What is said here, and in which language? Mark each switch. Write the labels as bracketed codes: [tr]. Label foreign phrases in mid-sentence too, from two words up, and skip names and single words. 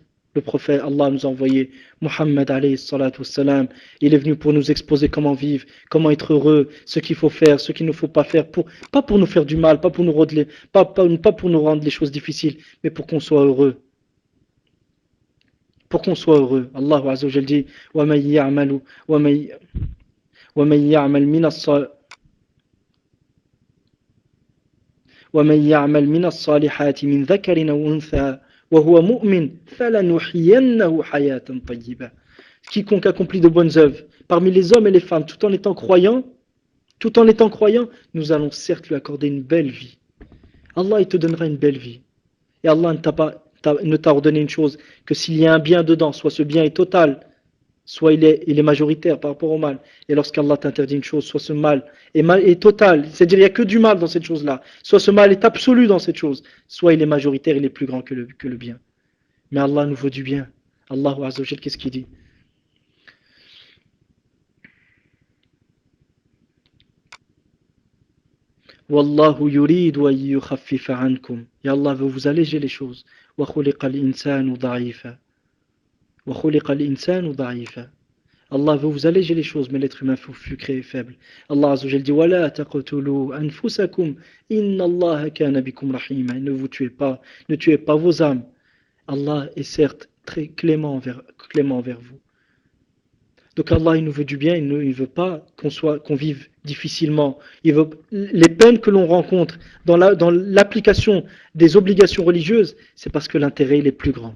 [fr] Le prophète, Allah nous a envoyé Muhammad [ar] عليه الصلاة والسلام. [fr] Il est venu pour nous exposer comment vivre, comment être heureux, ce qu'il faut faire, ce qu'il ne faut pas faire, pas pour nous faire du mal, pas pour nous rendre les choses difficiles, mais pour qu'on soit heureux. Pour qu'on soit heureux. [ar] Allah عز وجل dit وَمَنْ يَعْمَلْ مِنَ الصَّالِحَاتِ مِنْ ذَكَرٍ أَوْ أُنْثَى وَهُوَ مُؤْمِنٌ فَلَنُحْيِيَنَّهُ حَيَاةً طَيِّبَةً. [fr] Quiconque accomplit de bonnes œuvres parmi les hommes et les femmes tout en étant croyant, nous allons certes lui accorder une belle vie. Allah il te donnera une belle vie. Et Allah ne t'a ordonné une chose, que s'il y a un bien dedans, soit ce bien est total, soit il est majoritaire par rapport au mal. Et lorsqu'Allah t'interdit une chose, soit ce mal est total, c'est-à-dire il n'y a que du mal dans cette chose-là, soit ce mal est absolu dans cette chose, soit il est majoritaire, il est plus grand que le bien. Mais Allah nous veut du bien. Allah [ar] عز وجل, [fr] qu'est-ce qu'il dit? [ar] والله يريد أن يخفف عنكم. [fr] Et Allah veut vous alléger les choses. [ar] وخلق الإنسان ضعيفا وخلق الإنسان ضعيفا. [fr] Allah veut vous alléger les choses, mais l'être humain fut créé faible. [ar] Allah عز وجل dit ولا تقتلوا أنفسكم إن الله كان بكم رحيما. [fr] Ne vous tuez pas, ne tuez pas vos âmes. Allah est certes très clément envers vous. Donc Allah il nous veut du bien, il ne veut pas qu'on vive difficilement. Les peines que l'on rencontre dans l'application des obligations religieuses, c'est parce que l'intérêt il est plus grand.